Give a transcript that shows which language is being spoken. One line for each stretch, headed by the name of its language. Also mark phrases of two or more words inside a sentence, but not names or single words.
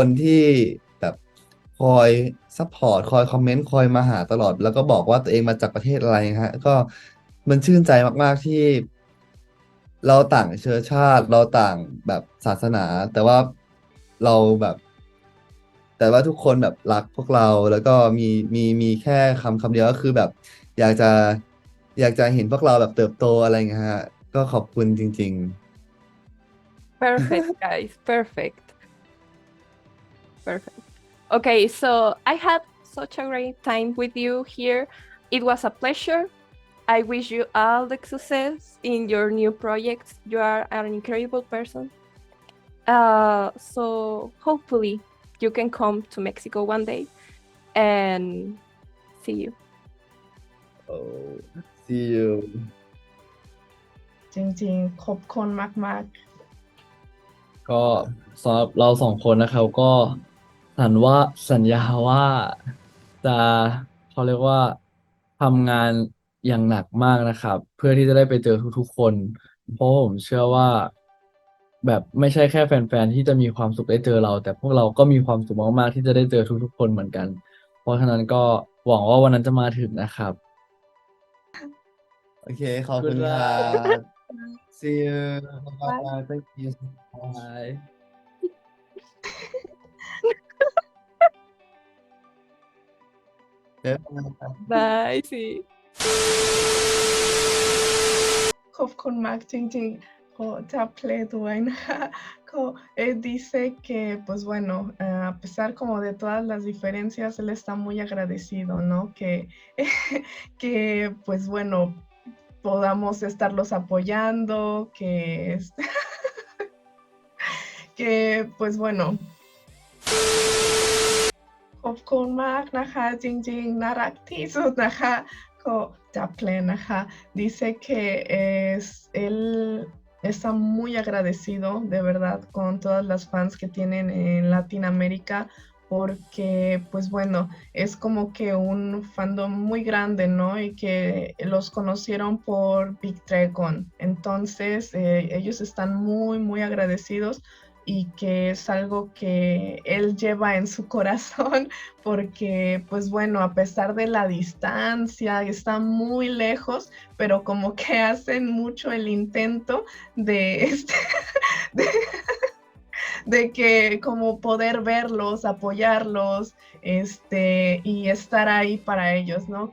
Thai: ที่แบบคอยซัพพอร์ตคอยคอมเมนต์คอยมาหาตลอด แล้วก็บอกว่าตัวเองมาจากประเทศอะไรฮะก็มันชื่นใจมากๆที่เราต่างเชื้อชาติเราต่างแบบศาสนา แต่ว่าเราแบบ แต่ว่าทุกคนแบบรักพวกเราแล้วก็มีแค่คำเดียวก็คือแบบอยากจะอยากจะเห็นพวกเราแบบเติบโตอะไรเงี้ยฮะก็ขอบคุณจริง
English: Perfect, guys. Perfect. Perfect. Okay, so I had such a great time with you here. It was a pleasure. I wish you all the success in your new projects. You are an incredible person. So hopefully you can come to Mexico one day and see you. ๆ oh see you
Thai: จริงๆขอบคุณมากๆ ก็สำหรับเราสองคนนะครับก็สัญญาว่าจะเขาเรียกว่าทำงานอย่างหนักมากนะครับ เพื่อที่จะได้ไปเจอทุกๆคน เพราะผมเชื่อว่าแบบไม่ใช่แค่แฟนๆที่จะมีความสุขได้เจอเรา แต่พวกเราก็มีความสุขมากๆที่จะได้เจอทุกๆคนเหมือนกัน เพราะฉะนั้นก็หวังว่าวันนั้นจะมาถึงนะครับ โอเคขอบคุณ
English: Good
Thai: ครั
English: luck
Thai: บ
English: see you Bye. bye thank you Bye. Bye. See.
Thai: ขอบคุณมากจริงๆก็จะเพลย์ด้วยนะคะก็
Spanish: dice que pues bueno a pesar como de todas las diferencias él está muy agradecido, ¿no? Que pues bueno podamos estarlos apoyando, que pues bueno
Thai: ขอบคุณมาก นะคะจริงๆน่ารักที่สุดนะคะก็จะเพลงนะคะ
Spanish: dice que él está muy agradecido de verdad con todas las fans que tienen en Latinoamérica porque pues bueno es como que un fandom muy grande, ¿no? Y que los conocieron por Big Dragon entonces ellos están muy agradecidos y que es algo que él lleva en su corazón porque pues bueno a pesar de la distancia está muy lejos pero como que hacen mucho el intento de de que como poder verlos, apoyarlos, y estar ahí para ellos, ¿no?